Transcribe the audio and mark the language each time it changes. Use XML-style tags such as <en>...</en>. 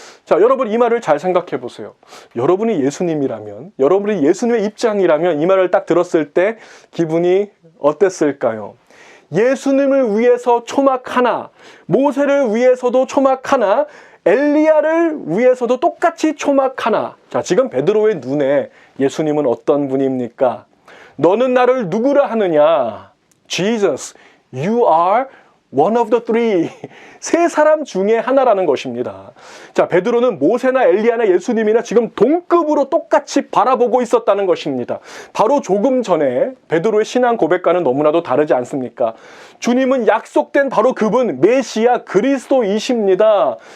<ko>자, 여러분 이 말을 잘 생각해 보세요. 여러분이 예수님이라면, 여러분이 예수님의 입장이라면 이 말을 딱 들었을 때 기분이 어땠을까요? 예수님을 위해서 초막 하나, 모세를 위해서도 초막 하나, 엘리야를 위해서도 똑같이 초막 하나. 자, 지금 베드로의 눈에 예수님은 어떤 분입니까? 너는 나를 누구라 하느냐?</ko> <en>Jesus, you are one of the three.</en> <ko>세 사람 중에 하나라는 것입니다. 자, 베드로는 모세나 엘리야나 예수님이나 지금 동급으로 똑같이 바라보고 있었다는 것입니다. 바로 조금 전에 베드로의 신앙 고백과는 너무나도 다르지 않습니까? 주님은 약속된 바로 그분 메시아 그리스도이십니다.</ko>